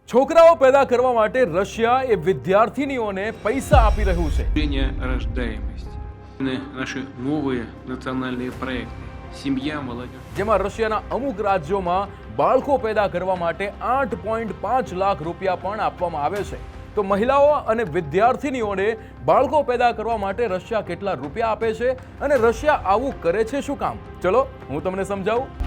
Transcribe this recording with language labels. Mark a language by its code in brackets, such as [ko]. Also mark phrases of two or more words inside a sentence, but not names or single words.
[gu] છોકરાઓ પેદા કરવા માટે રશિયા એ વિદ્યાર્થીનીઓને પૈસા આપી રહ્યું છે. [ru] Рождаемости. Наши новые национальные проекты. Семья, молодежь. [gu] જેમાં રશિયાના અમુક રાજ્યોમાં બાળકો પેદા કરવા માટે 8.5 લાખ રૂપિયા પણ આપવામાં આવે છે. તો મહિલાઓ અને વિદ્યાર્થીનીઓને બાળકો પેદા કરવા માટે રશિયા કેટલા રૂપિયા આપે છે અને રશિયા આવું કરે છે શું કામ? ચલો હું તમને સમજાવું.